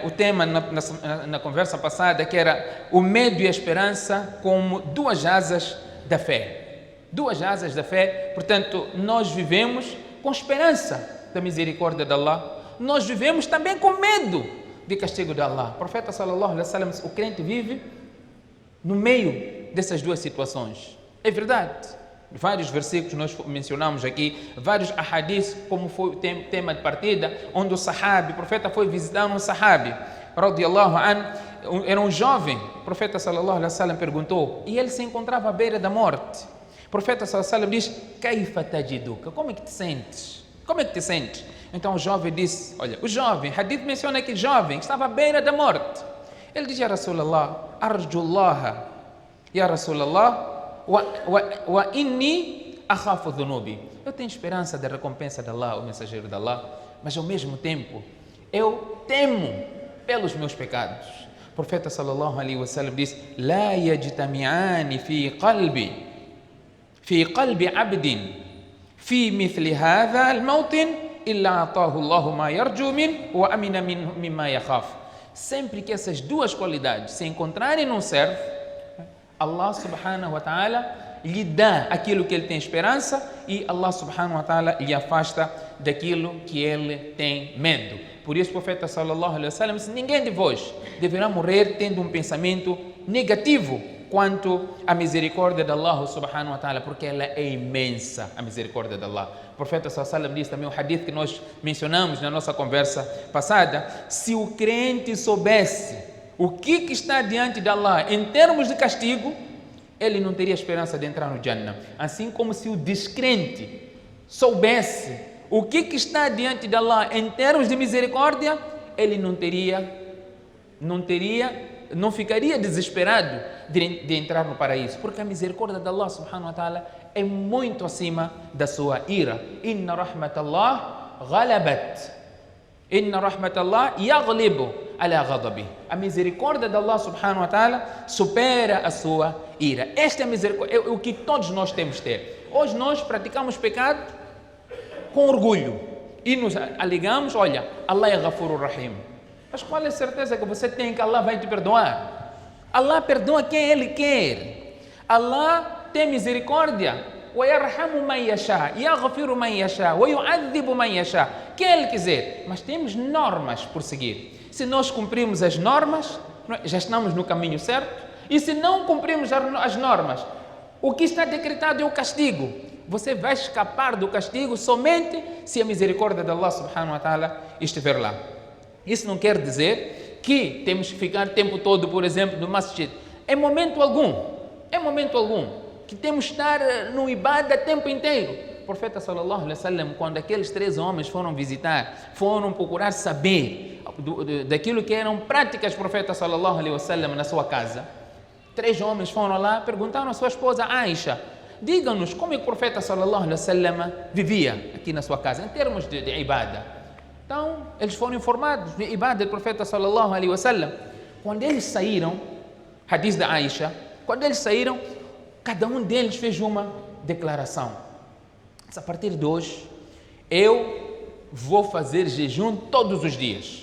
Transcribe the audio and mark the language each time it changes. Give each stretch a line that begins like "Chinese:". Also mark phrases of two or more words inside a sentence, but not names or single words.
Portuguese: O tema na conversa passada que era o medo e a esperança como duas asas da fé. Duas asas da fé, portanto, nós vivemos com esperança da misericórdia de Allah. Nós vivemos também com medo de castigo de Allah. O profeta
Arabic: صلى الله عليه وسلم,
Portuguese: o crente vive no meio dessas duas situações. É verdade. Vários versículos nós mencionamos aqui, vários ahadis, como foi o tema de partida, onde o profeta foi visitar um sahabi,
Arabic: رضي الله عنه,
Portuguese: era um jovem. O profeta
Arabic: صلى الله عليه وسلم
Portuguese: perguntou, e ele se encontrava à beira da morte. O profeta
Arabic: صلى الله عليه وسلم diz, كيف تجدك?
Portuguese: Como é que te sentes? Como é que te sentes? Então o jovem disse, olha, o jovem, hadith menciona que jovem, que estava à beira da morte. Ele diz,
Arabic: يا رسول الله، أرجو الله، يا رسول الله، وإني أخاف ذنوبي.
Portuguese: Eu tenho esperança da recompensa de Allah, o mensageiro de Allah, mas ao mesmo tempo eu temo pelos meus pecados. O profeta
Arabic: صلى الله عليه وسلم diz, لا يجتمعان في قلب عبد في مثل هذا الموطن إلا أعطاه الله ما يرجو وأمنه مما يخاف.
Portuguese: Sempre que essas duas qualidades se encontrarem num servo, Allah
Arabic: subhanahu wa ta'ala
Portuguese: lhe dá aquilo que ele tem esperança e Allah
Arabic: subhanahu wa ta'ala
Portuguese: lhe afasta daquilo que ele tem medo. Por isso o profeta
Arabic: sallallahu alaihi wasallam
Portuguese: disse, ninguém de vós deverá morrer tendo um pensamento negativo quanto à misericórdia de Allah
Arabic: subhanahu wa ta'ala,
Portuguese: porque ela é imensa, a misericórdia de Allah. O profeta
Arabic: sallallahu alaihi wasallam
Portuguese: diz também um hadith que nós mencionamos na nossa conversa passada, se o crente soubesse o que está diante de Allah em termos de castigo, ele não teria esperança de entrar no Jannah. Assim como se o descrente soubesse o que está diante de Allah em termos de misericórdia, ele não ficaria desesperado de entrar no paraíso, porque a misericórdia de Allah
Arabic: subhanahu wa ta'ala
Portuguese: é muito acima da sua ira.
Arabic: إن رحمة الله غلبت. إن رحمة الله يغلب على غضبي.
Portuguese: A misericórdia de Allah
Arabic: subhanahu wa ta'ala
Portuguese: supera a sua ira. Esta é a misericórdia, é o que todos nós temos de ter. Hoje nós praticamos pecado com orgulho e nos alegamos, olha, Allah é
Arabic: Ghafurur Rahim.
Portuguese: Mas qual é a certeza que você tem que Allah vai te perdoar? Allah perdoa quem Ele quer. Allah tem misericórdia.
Arabic: وَيَرْحَمُ مَنْ يَشَاءُ يَغْفِرُ مَنْ يَشَاءُ وَيُعَذِّبُ مَنْ يَشَاءُ.
Portuguese: Quem Ele quiser. Mas temos normas por seguir. Se nós cumprimos as normas, já estamos no caminho certo. E se não cumprimos as normas, o que está decretado é o castigo. Você vai escapar do castigo somente se a misericórdia de Allah
Arabic: subhanahu wa ta'ala
Portuguese: estiver lá. Isso não quer dizer que temos que ficar o tempo todo, por exemplo, no masjid. Em momento algum, que temos que estar no ibada o tempo inteiro. O profeta
Arabic: صلى الله عليه وسلم,
Portuguese: quando aqueles 3 homens foram visitar, foram procurar saber daquilo que eram práticas do profeta
Arabic: sallallahu alaihi wasallam
Portuguese: na sua casa. 3 homens foram lá, perguntaram à sua esposa Aisha: diga-nos como é que o profeta
Arabic: sallallahu alaihi wasallam
Portuguese: vivia aqui na sua casa, em termos de ibada. Então, eles foram informados de ibada do profeta
Arabic: sallallahu alaihi wasallam.
Portuguese: Quando eles saíram, hadith da Aisha, quando eles saíram, cada um deles fez uma declaração. A partir de hoje, eu vou fazer jejum todos os dias.